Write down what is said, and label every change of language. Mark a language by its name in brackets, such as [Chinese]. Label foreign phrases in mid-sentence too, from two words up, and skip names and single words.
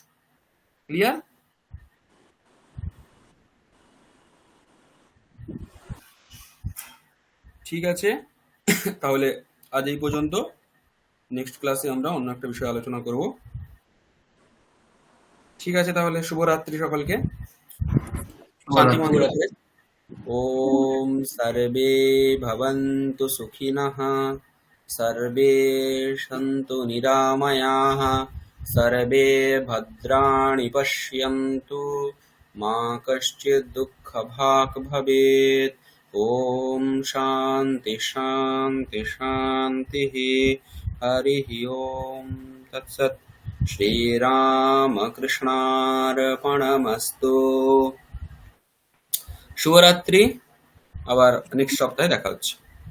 [Bangla] ক্লিয়ার? ঠিক আছে, তাহলে আজ এই পর্যন্ত। নেক্সট ক্লাসে আমরা অন্য একটা বিষয়ে আলোচনা করব। ঠিক আছে, তাহলে শুভরাত্রি সকলকে, শান্তি শুভরাত্রি। মঙ্গল। [Sanskrit] ওম সর্বে ভবন্তু সুখিনঃ, সর্বে সন্তু নিরাময়াঃ, সর্বে ভদ্রাণি পশ্যন্তু, মা কশ্চিৎ দুঃখভাগ্ ভবেৎ। ওম শান্তি শান্তি শান্তিঃ। হরিঃ ওম তৎসৎ। শ্রীরামকৃষ্ণার্পণমস্তু। [Bangla] শুভরাত্রি, আবার নেক্সট সপ্তাহে দেখা হচ্ছে।